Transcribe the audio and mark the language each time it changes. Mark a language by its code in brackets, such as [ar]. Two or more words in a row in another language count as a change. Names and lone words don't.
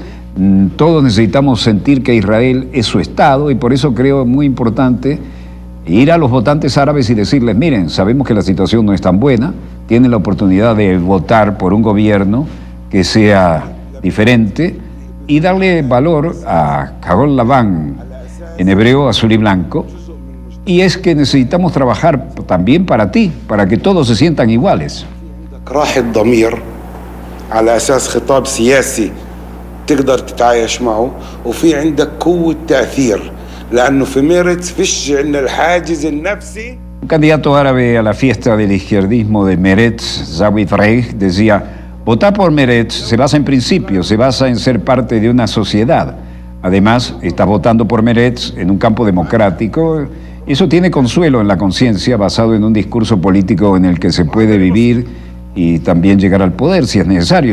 [es] Todos necesitamos sentir que Israel es su Estado y por eso creo muy importante ir a los votantes árabes y decirles, miren, sabemos que la situación no es tan buena, tienen la oportunidad de votar por un gobierno que sea diferente y darle valor a Kahol Lavan, en hebreo azul y blanco, y es que necesitamos trabajar también para ti, para que todos se sientan iguales. [ar] تقدر تتعايش معه وفي عندك قوة تأثير لأنه في ميرتس فيش عندنا الحاجز النفسي. [es] Un candidato árabe a la fiesta del izquierdismo de Meretz, Zawid Reich, decía, votar por Meretz se basa en principios, se basa en ser parte de una sociedad. Además, estás votando por Meretz en un campo democrático. Eso tiene consuelo en la conciencia, basado en un discurso político en el que se puede vivir y también llegar al poder si es necesario.